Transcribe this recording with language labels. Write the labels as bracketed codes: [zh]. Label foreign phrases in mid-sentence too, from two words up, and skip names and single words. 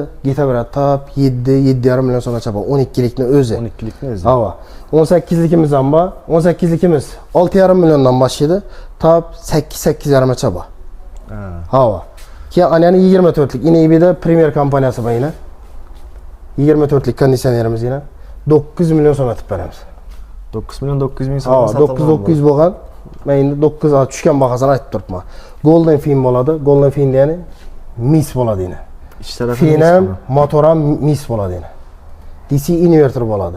[uz] Ketaveradi tap 7,5 million so'mgacha bor. 12'likni o'zi. 12'likni o'zi. Hava. 18'likimiz ham bor. 18'likimiz 6,5 milliondan boshlaydi. Tap 8,5 gacha bor. Hava. Keyin ana 24'lik yine İB'de Premier kompaniyasi bor yine. 24'lik konditsionerimiz yine 9 million so'm etib beramiz. 9 million 900 ming so'mdan sotilgan. 900 bo'lgan. Men endi 9 ga tushgan bahasini aytib turibman. Golden Fin bo'ladi. Golden Fin degani mis bo'ladi yine. Ish tarafi Fin ham, motor ham mis bo'ladi yine. DC inverter bo'ladi.